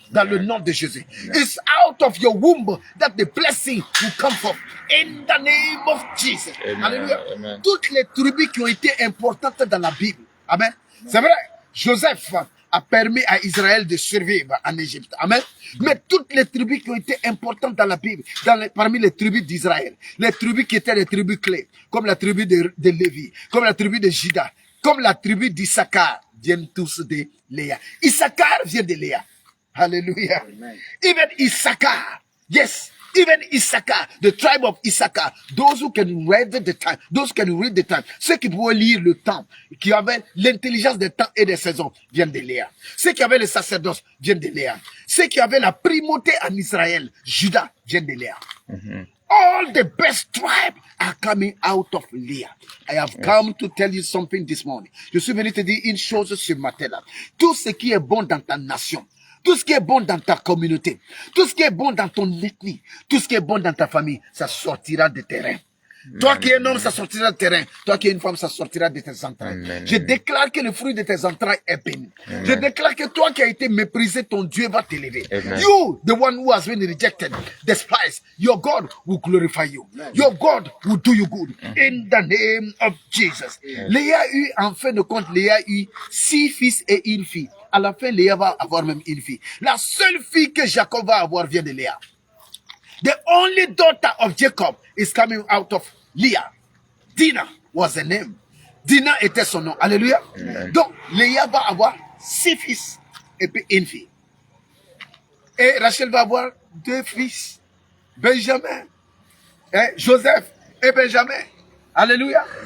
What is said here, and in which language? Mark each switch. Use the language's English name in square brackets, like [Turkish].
[French] Dans le nom de Jésus. [English] It's out of your womb that the blessing will come forth. In the name of Jesus. Alléluia. [French] Toutes les tribus qui ont été importantes dans la Bible. Amen. C'est vrai. Joseph a permis à Israël de survivre en Égypte. Amen. Mais toutes les tribus qui ont été importantes dans la Bible, parmi les tribus d'Israël, les tribus qui étaient les tribus clés, comme la tribu de Lévi, comme la tribu de Juda, comme la tribu d'Issachar, viennent tous de Léa. Issachar vient de Léa. Hallelujah. Amen. [English] Even Issachar, yes. Even Issachar, the tribe of Issachar, those who can read the time, those who can read the time, [French] ceux qui pouvaient lire le temps, qui avaient l'intelligence des temps et des saisons, viennent de Léa. Ceux qui avaient le sacerdoce viennent de Léa. Ceux qui avaient la primauté en Israël, Juda, viennent de Léa. [English] All the best tribes are coming out of Leah. I have come to tell you something this morning. [French] Je suis venu te dire une chose ce matin-là. Tout ce qui est bon dans ta nation, tout ce qui est bon dans ta communauté, tout ce qui est bon dans ton ethnie, tout ce qui est bon dans ta famille, ça sortira de terrain. Toi qui es un homme, ça sortira de terrain. Toi qui es une femme, ça sortira de tes entrailles. Amen. Je déclare que le fruit de tes entrailles est béni. Amen. Je déclare que toi qui as été méprisé, ton Dieu va t'élever. [English] You, the one who has been rejected, despised, your God will glorify you. Amen. Your God will do you good. In the name of Jesus. [French] Léa eut, en fin de compte, Léa eut 6 fils et une fille. À la fin, Léa va avoir même une fille. La seule fille que Jacob va avoir vient de Léa. [English] The only daughter of Jacob is coming out of Leah. Dinah was the name. [French] Dinah était son nom. Alléluia. Donc, Léa va avoir 6 fils et puis une fille. Et Rachel va avoir 2 fils. Benjamin, Joseph et Benjamin. Alléluia.